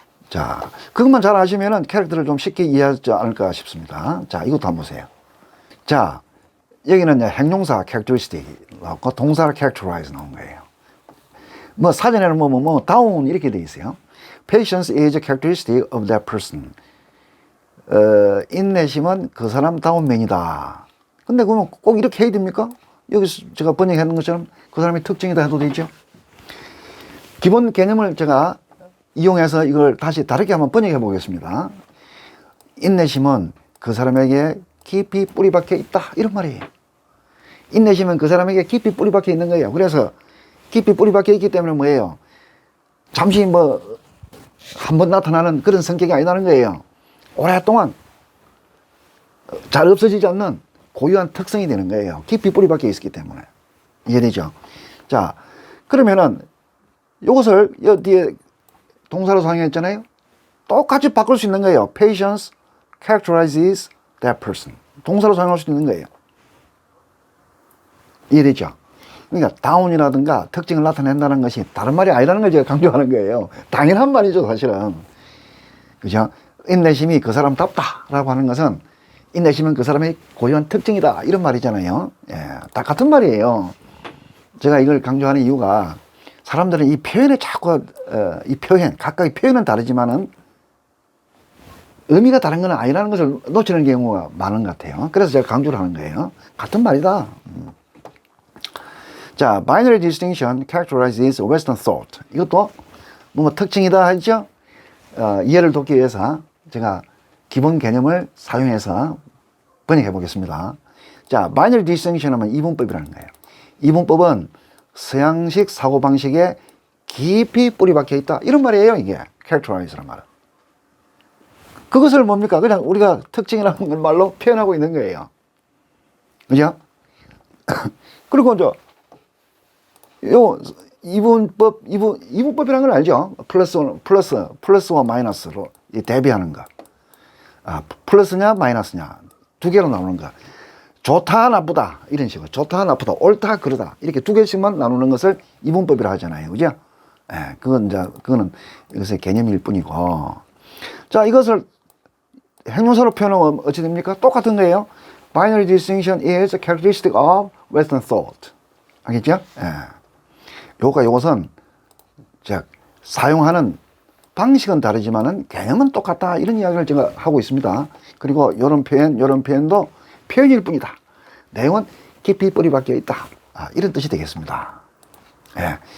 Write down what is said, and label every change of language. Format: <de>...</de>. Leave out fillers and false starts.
<ko>자, 그것만 잘 아시면은 캐릭터를 좀 쉽게 이해하지 않을까 싶습니다. 자, 이것도 한번 보세요. 자, 여기는 행동사 characteristic 나왔고, 동사 characterize 나온 거예요. 뭐, 사전에는 down 이렇게 돼 있어요.</ko> <en>Patience is a characteristic of that person.</en> <ko>인내심은 그 사람 다운 면이다. 근데 그러면 꼭 이렇게 해야 됩니까? 여기서 제가 번역하는 것처럼 그 사람의 특징이다 해도 되죠? 기본 개념을 제가 이용해서 이걸 다시 다르게 한번 번역해 보겠습니다. 인내심은 그 사람에게 깊이 뿌리 박혀 있다, 이런 말이에요. 인내심은 그 사람에게 깊이 뿌리 박혀 있는 거예요. 그래서 깊이 뿌리 박혀 있기 때문에 뭐예요? 잠시 한번 나타나는 그런 성격이 아니라는 거예요. 오랫동안 잘 없어지지 않는 고유한 특성이 되는 거예요. 깊이 뿌리 박혀 있었기 때문에. 이해되죠? 자, 그러면은 이것을 뒤에 동사로 사용했잖아요. 똑같이 바꿀 수 있는 거예요.</ko> <en>Patience characterizes that person.</en> <ko>동사로 사용할 수 있는 거예요. 이해되죠? 그러니까 다운이라든가 특징을 나타낸다는 것이 다른 말이 아니라는 걸 제가 강조하는 거예요. 당연한 말이죠, 사실은. 그죠? 인내심이 그 사람답다라고 하는 것은 인내심은 그 사람의 고유한 특징이다 이런 말이잖아요. 예, 다 같은 말이에요. 제가 이걸 강조하는 이유가 사람들은 이 표현에 자꾸 이 표현 각각의 표현은 다르지만은 의미가 다른 건 아니라는 것을 놓치는 경우가 많은 것 같아요. 그래서 제가 강조를 하는 거예요. 같은 말이다.</ko> <en>자, binary distinction characterizes Western thought.</en> <ko>이것도 뭔가 특징이다 하죠. 이해를 돕기 위해서 제가 기본 개념을 사용해서 번역해 보겠습니다. 자, binary distinction 하면 이분법이라는 거예요. 이분법은 서양식 사고방식에 깊이 뿌리박혀 있다. 이런 말이에요, 이게. characterize라는 말은. 그것을 뭡니까? 그냥 우리가 특징이라는 말로 표현하고 있는 거예요. 그죠? 그리고 이제, 이분법이라는 걸 알죠? 플러스와 마이너스로 대비하는 거. 플러스냐, 마이너스냐. 두 개로 나누는 거. 좋다, 나쁘다. 이런 식으로. 좋다, 나쁘다. 옳다, 그러다. 이렇게 두 개씩만 나누는 것을 이분법이라 하잖아요. 그죠? 예, 그거는 이것의 개념일 뿐이고. 자, 이것을 형용사로 표현하면 어찌 됩니까? 똑같은 거예요.</ko> <en>Binary distinction is a characteristic of Western thought.</en> <ko>알겠죠? 예. 요것은, 사용하는 방식은 다르지만은 개념은 똑같다. 이런 이야기를 제가 하고 있습니다. 그리고 요런 표현도 표현일 뿐이다. 내용은 깊이 뿌리 박혀 있다. 이런 뜻이 되겠습니다. 예.</ko>